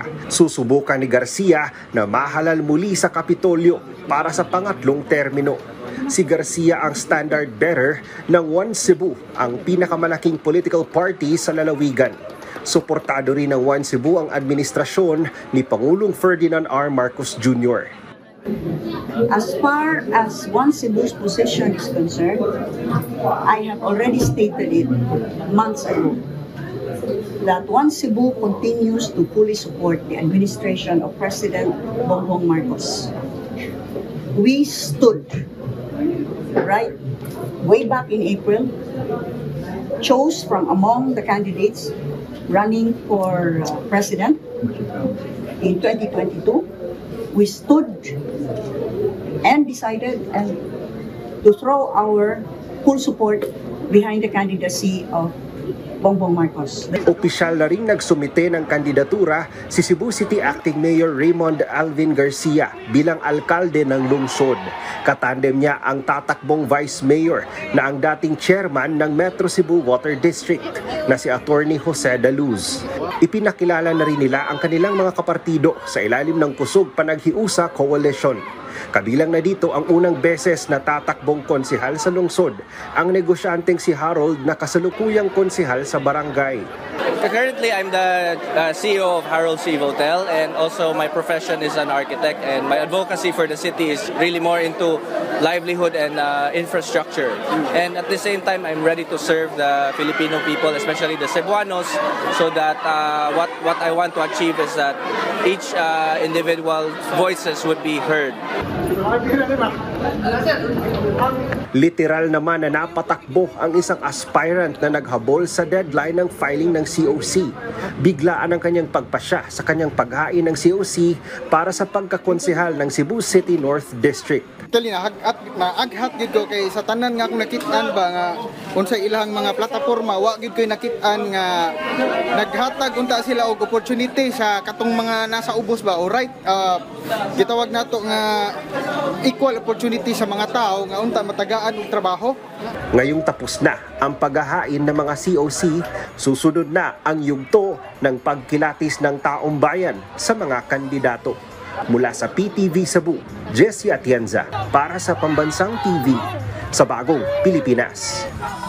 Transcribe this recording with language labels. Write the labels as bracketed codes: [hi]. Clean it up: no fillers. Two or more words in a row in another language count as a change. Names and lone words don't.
[tl] Susubukan ni Garcia na mahalal muli sa Kapitolyo para sa pangatlong termino. Si Garcia ang [en] standard bearer [tl] ng One Cebu, ang pinakamalaking [en] political party [tl] sa lalawigan. Suportado rin ng One Cebu ang administrasyon ni Pangulong Ferdinand R. Marcos Jr. [en] As far as One Cebu's position is concerned, I have already stated it months ago that One Cebu continues to fully support the administration of President Bongbong Marcos. We stood right way back in April, chose from among the candidates running for president in 2022. We stood and decided to throw our full support behind the candidacy of Bongbong Marcos. [tl] Opisyal na ring nagsumite ng kandidatura si Cebu City [en] Acting Mayor [tl] Raymond Alvin Garcia bilang alkalde ng lungsod. Katandem niya ang tatakbong [en] Vice Mayor [tl] na ang dating chairman ng Metro Cebu Water District na si Attorney Jose Daluz. Ipinakilala na rin nila ang kanilang mga kapartido sa ilalim ng Kusog Panaghiusa Coalition. Kabilang na dito ang unang beses na tatakbong konsehal sa lungsod, ang negosyanteng si Harold na kasalukuyang konsehal sa barangay. [en] Currently, I'm the CEO of Harold C. Votel, and also my profession is an architect, and my advocacy for the city is really more into livelihood and infrastructure. And at the same time, I'm ready to serve the Filipino people, especially the Cebuanos, so that what I want to achieve is that each individual voices would be heard. [tl] Literal naman na napatakbo ang isang aspirant na naghabol sa deadline ng filing ng COC. Biglaan ang kanyang pagpasya sa kanyang paghain ng COC para sa pagkakonsehal ng Cebu City North District. [en] Actually, [ceb] naaghat gid ko kay sa tanan nga akong nakit-an ba nga unsa ilang mga plataporma wa gid ko nakit-an nga naghatag unta sila og opportunity sa katong mga nasa ubos ba. Alright, gitawag nato nga [en] equal opportunity [ceb] sa mga tao nga unta matagaan og trabaho. [tl] Ngayong tapos na ang paghahain ng mga COC, susunod na ang yugto ng pagkilatis ng taong bayan sa mga kandidato. Mula sa PTV Cebu, Jessie Atienza para sa Pambansang TV sa Bagong Pilipinas.